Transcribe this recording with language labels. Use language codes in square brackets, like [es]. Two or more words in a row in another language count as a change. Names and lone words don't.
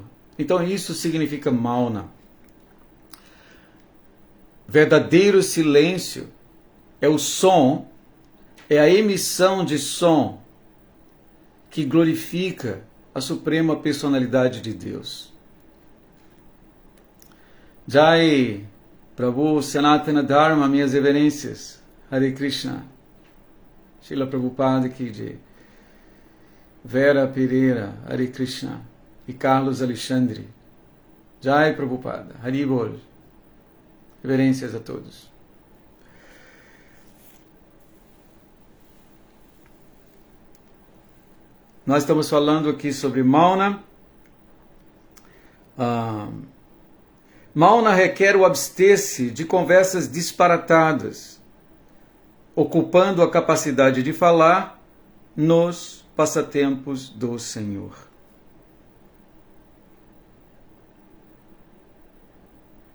[pt] Então isso significa Mauna. Verdadeiro silêncio é o som, é a emissão de som que glorifica a suprema personalidade de Deus. Jai Prabhu Sanatana Dharma, minhas reverências. Hare Krishna. Srila Prabhupada Ki Jai. Vera Pereira, Hare Krishna. E Carlos Alexandre. Jai Prabhupada. Hari Bol. Reverências a todos. Nós estamos falando aqui sobre Mauna. Mauna requer o abster-se de conversas disparatadas, ocupando a capacidade de falar nos passatempos do Senhor.